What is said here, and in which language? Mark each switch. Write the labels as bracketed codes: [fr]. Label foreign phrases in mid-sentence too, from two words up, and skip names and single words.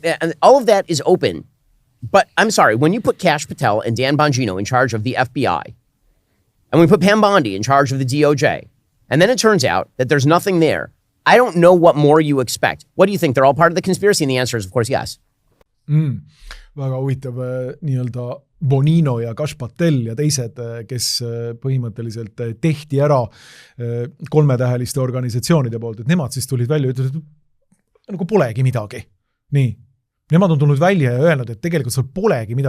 [en] And all of that is open. But I'm sorry, when you put Kash Patel and Dan Bongino in charge of the FBI, and we put Pam Bondi in charge of the DOJ, and then it turns out that there's nothing there, I don't know what more you expect. What do you think? They're all part of the conspiracy? And the answer is, of course, yes. [et] Väga huvitav nii-öelda Bonino ja Kash Patel ja teised, kes põhimõtteliselt tehti ära kolmetäheliste organisatsioonide poolt, et nemad siis tulid välja ja ütlesid, et nagu polegi midagi. Nii. Nemad on tulnud välja ja öelnud, et tegelikult seal polegi midagi.